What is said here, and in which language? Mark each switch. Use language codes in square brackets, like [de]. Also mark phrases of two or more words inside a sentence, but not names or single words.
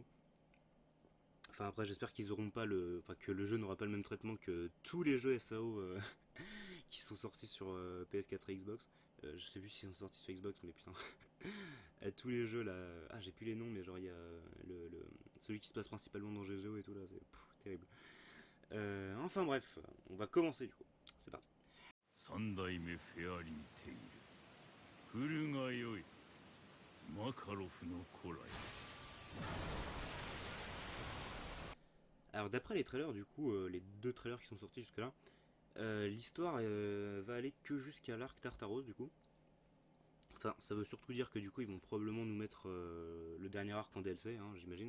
[fr] Enfin après j'espère qu'ils auront pas enfin que le jeu n'aura pas le même traitement que tous les jeux SAO qui sont sortis sur PS4 et Xbox. Je sais plus s'ils sont sortis sur Xbox mais putain. Tous les jeux là, ah j'ai plus les noms mais genre il y a celui qui se passe principalement dans GGO et tout là, c'est terrible. Enfin bref, on va commencer du coup. C'est parti. [ja] 三代目フェアリーテイル来るがよいマカロフの古来。 [fr] Alors d'après les trailers du coup, les deux trailers qui sont sortis jusque là, l'histoire va aller que jusqu'à l'arc Tartaros du coup. Enfin ça veut surtout dire que du coup ils vont probablement nous mettre le dernier arc en DLC hein, j'imagine.